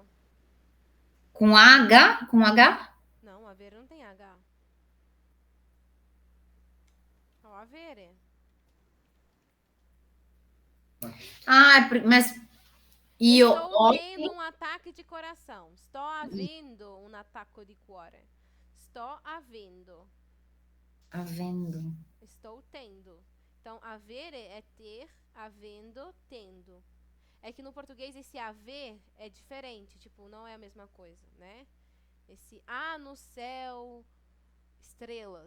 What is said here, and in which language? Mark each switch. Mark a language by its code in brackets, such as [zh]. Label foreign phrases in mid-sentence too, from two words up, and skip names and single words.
[pt] Com H? Com H? Não, haver não tem H. É o avere. Ah, mas Estou tendo um ataque de coração. [it] Sto avendo un attacco di cuore. Sto avendo. [pt] havendo. Estou tendo. Então, avere é ter, havendo, tendo. É que no português esse haver é diferente, tipo, não é a mesma coisa, né? Esse no céu, estrelas.